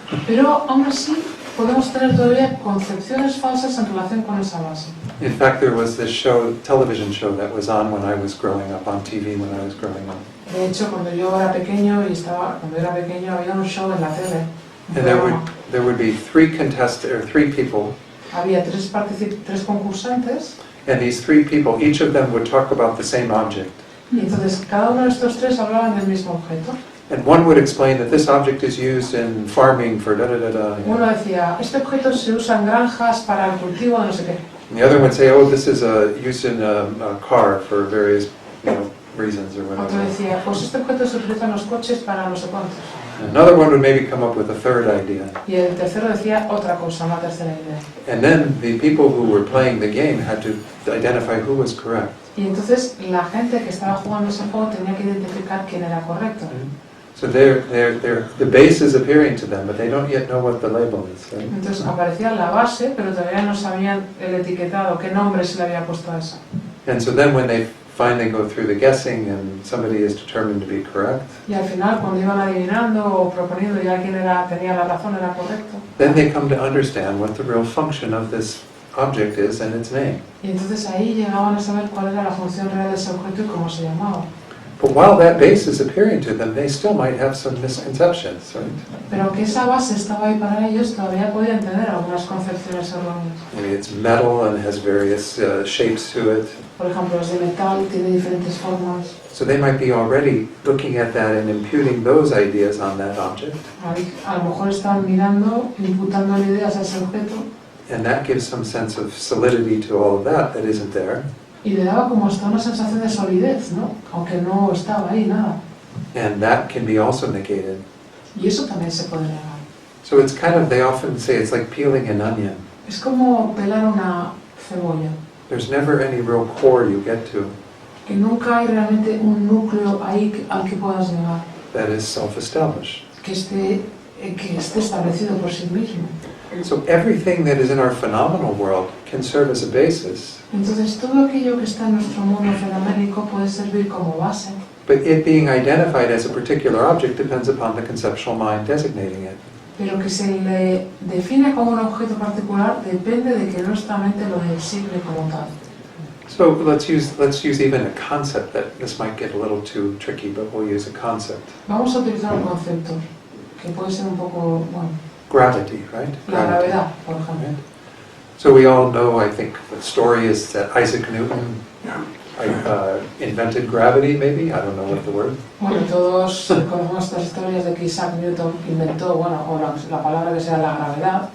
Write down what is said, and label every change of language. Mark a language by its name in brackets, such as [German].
[Spanish] Pero aún así podemos tener todavía concepciones falsas en relación con esa base. [English] In fact, there was this television show that was on when I was growing up, on TV when I was growing up. [Spanish] De hecho, cuando era pequeño había un show en la tele. [English] And there would be three people, [Spanish] Había tres concursantes [English] and these three people, each of them would talk about the same object. [Spanish] y entonces cada uno de estos tres hablaban del mismo objeto. [English] And one would explain that this object is used in farming for da-da-da-da. [Spanish] Uno decía, este objeto se usa en granjas para el cultivo de no sé qué. [English] And the other would say, oh, this is used in a car for various reasons or [Spanish] Otro [English] whatever. [Spanish] decía, pues este objeto se utiliza en los coches para no sé cuántos. [English] Another one would maybe come up with a third idea. [Spanish] Y el tercero decía otra cosa, una tercera idea. [English] And then the people who were playing the game had to identify who was correct. [Spanish] Y entonces la gente que estaba jugando ese juego tenía que identificar quién era correcto. [English] So the base is appearing to them, but they don't yet know what the label is. Right? [Spanish] Entonces aparecía la base, pero todavía no sabían el etiquetado, qué nombre se le había puesto a eso. [English] And so then when they finally go through the guessing and somebody is determined to be correct, [Spanish] Y al final, cuando iban adivinando o proponiendo ya quién tenía la razón, era correcto. [English] then they come to understand what the real function of this object is and its name. [Spanish] Y entonces ahí llegaban a saber cuál era la función real de ese objeto y cómo se llamaba. [English] But while that base is appearing to them, they still might have some misconceptions, right? [Spanish] Pero aunque esa base estaba ahí para ellos, todavía podían tener algunas concepciones erróneas. [English] Maybe it's metal and has various shapes to it. [Spanish] Por ejemplo, es de metal, tiene diferentes formas. [English] So they might be already looking at that and imputing those ideas on that object. [Spanish] A lo mejor estaban mirando, imputando ideas a ese objeto [English] And that gives some sense of solidity to all of that isn't there. [Spanish] y le daba como hasta una sensación de solidez, ¿no? Aunque no estaba ahí nada. [English] And that can be also negated. [Spanish] Y eso también se puede negar. [English] So it's kind of, they often say it's like peeling an onion. [Spanish] Es como pelar una cebolla, [English] There's never any real core you get to [Spanish] que nunca hay realmente un núcleo ahí al que puedas llegar, [English] that is self-established. [Spanish] que esté establecido por sí mismo. [English] So everything that is in our phenomenal world can serve as a basis, [Spanish] Entonces todo aquello que está en nuestro mundo fenoménico puede servir como base, [English] but it being identified as a particular object depends upon the conceptual mind designating it. [Spanish] pero que se le define como un objeto particular depende de que nuestra mente lo designe como tal. [English] So let's use even a concept that this might get a little too tricky, but we'll use a concept. [Spanish] Vamos a utilizar un concepto que puede ser un poco, bueno, [English] Gravity, right? [Spanish] la gravedad, por ejemplo. [English] Right? So we all know, I think, the story is that Isaac Newton invented gravity, maybe? I don't know what the word. [Spanish] Bueno, todos conocemos estas historias de que Isaac Newton inventó, bueno, o la palabra que sea la gravedad.